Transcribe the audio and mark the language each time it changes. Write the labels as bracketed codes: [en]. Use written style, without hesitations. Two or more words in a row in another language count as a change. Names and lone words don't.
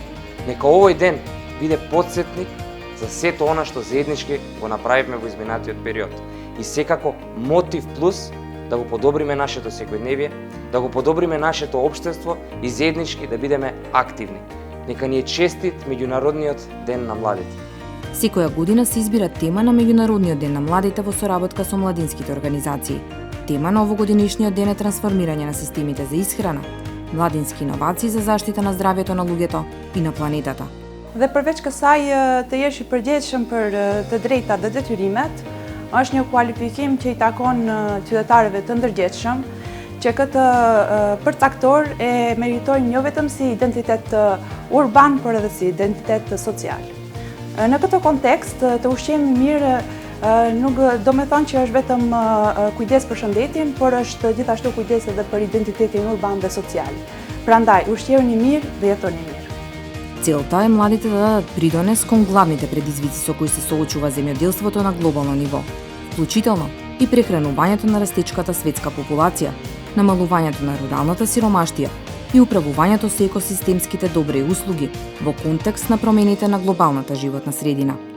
[mk] Нека овој ден биде потсетник за сето она што заеднички го направивме во изминатиот период и секако мотив плюс да го подобриме нашето секојдневие, да го подобриме нашето општество и заеднички да бидеме активни. Нека ни е честит Меѓународниот ден на младите. Секоја година се избира тема на Меѓународниот ден на младите во соработка со младинските организации. Тема на овогодинишниот ден е трансформирање на системите за исхрана, младински иновации за заштита на здравјето на луѓето и на планетата. [sq] Dhe përveç kësaj të jesh i përgjegjshëm për të drejtat dhe detyrimet, është një kualifikim që i takon qytetarëve të ndërgjegjshëm, që këtë përcaktor e meritojnë jo vetëm si identitet urban, por edhe si identitet social. Në këtë kontekst, të ushqimi mirë nuk do me thonë që është vetëm kujdes për shëndetin, por është gjithashtu kujdes edhe për identitetin urban dhe social. Prandaj, ushqiruni mirë dhe jetoni mirë. [mk] Целта е младите да дадат придонес кон главните предизвици со кои се соочува земјоделството на глобално ниво, вклучително и прехранувањето на растечката светска популација, намалувањето на руралната сиромаштија и управувањето со екосистемските добри услуги во контекст на промените на глобалната животна средина.